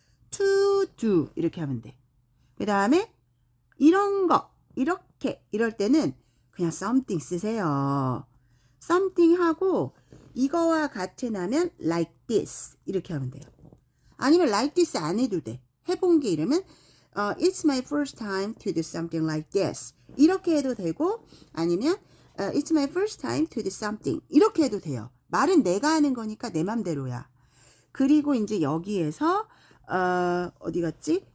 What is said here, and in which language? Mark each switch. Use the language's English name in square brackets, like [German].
[English] to do [Korean] 이렇게 하면 돼. 그 다음에 이런 거 이렇게 이럴 때는 그냥 something 쓰세요. something 하고 이거와 같은 하면 [English] like this [Korean] 이렇게 하면 돼요. 아니면 [English] like this [Korean] 안 해도 돼. 해본 게 이러면 [English] it's my first time to do something like this [Korean] 이렇게 해도 되고 아니면 [English] it's my first time to do something [Korean] 이렇게 해도 돼요. 말은 내가 하는 거니까 내 맘대로야. 그리고 이제 여기에서 어디 갔지?